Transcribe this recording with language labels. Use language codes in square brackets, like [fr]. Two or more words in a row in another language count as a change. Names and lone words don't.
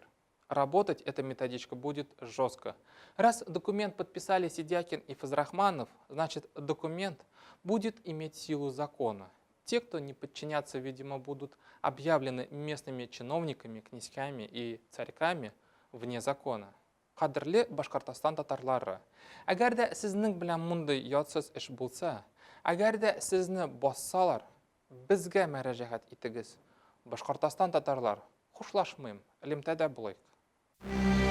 [ru] Работать эта методичка будет жестко. Раз документ подписали Сидякин и Фазрахманов, значит документ будет иметь силу закона. Те, кто не подчиняться, видимо, будут объявлены местными чиновниками, князьями и царьками вне закона. [tt] Кадрле Башкортостан татарлары. Әгәр дә сезнең белән мондый ятсыз эш булса, әгәр дә сезне бассалар, безгә мөрәҗәгать итегез. Башкортостан татарлар, хушлашмыйм, элемтәдә булыйк.